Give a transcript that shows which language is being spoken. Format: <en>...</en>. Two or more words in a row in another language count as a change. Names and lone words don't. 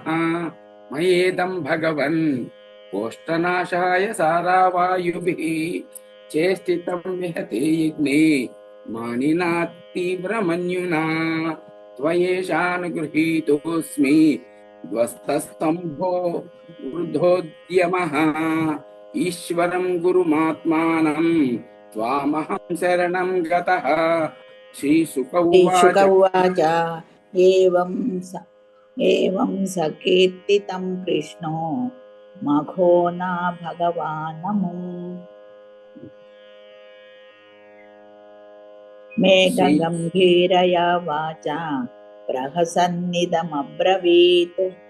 <sa>మయేదం భగవన్ కోష్టనాశాయ సారావాయుభిః చేష్టితం విహతే యజ్ఞే మానినా తీవ్రమన్యునా త్వయేషానుగృహీతోऽస్మి ధ్వస్తస్తంభో వృద్ధోద్యమః. ఈశ్వరం గురుమాత్మానం త్వామహం శరణం గతః. శ్రీశుక श्रीशुक ఉవాచ. उवाच एवं सकीर्तितं कृष्णो मघो न भगवानमुम् मेघगम्भीरया वाचा प्रहसन्निदमब्रवीत्.</sa>